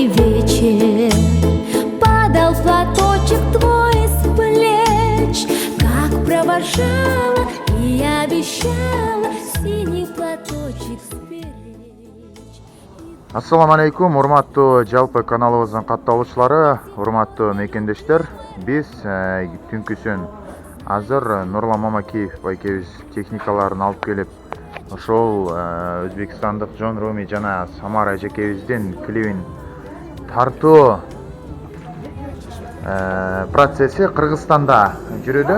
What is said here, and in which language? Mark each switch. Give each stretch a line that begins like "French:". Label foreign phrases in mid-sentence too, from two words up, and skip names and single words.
Russian: вечер падал платочек твой с плеч, как провожала и обещала синий платочек сберечь.
Kyrgyz: Ассаламу алейкум, урматтуу жалпы каналыбыздын катталуучулары, урматтуу мекендештер. Биз түнкүсүн азыр Нурлан Мамакеев байкебиз техникаларын алып келип, ошол өзбекстандык Джон Руми жана Самара эжекебиздин клибин тартуу процесси Кыргызстанда жүрүүдө.